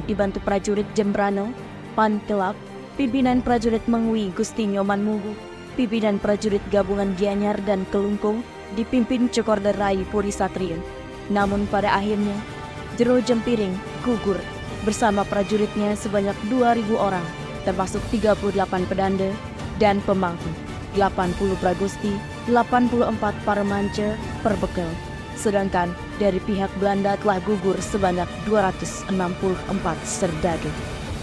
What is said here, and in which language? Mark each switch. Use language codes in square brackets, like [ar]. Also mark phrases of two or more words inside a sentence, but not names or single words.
[id] dibantu prajurit Jembrano, Pan Kelap, pimpinan prajurit Mengwi Gusti Nyoman Mugu, pimpinan prajurit gabungan Gianyar dan Kelungkung dipimpin Cokorda Rai Puri Satria. Namun pada akhirnya, Jero Jempiring gugur bersama prajuritnya sebanyak 2.000 orang, termasuk 38 pedanda dan pemangku, 80 pragusti, 84 parmanca, perbekal. Sedangkan dari pihak Belanda telah gugur sebanyak 264 serdadu.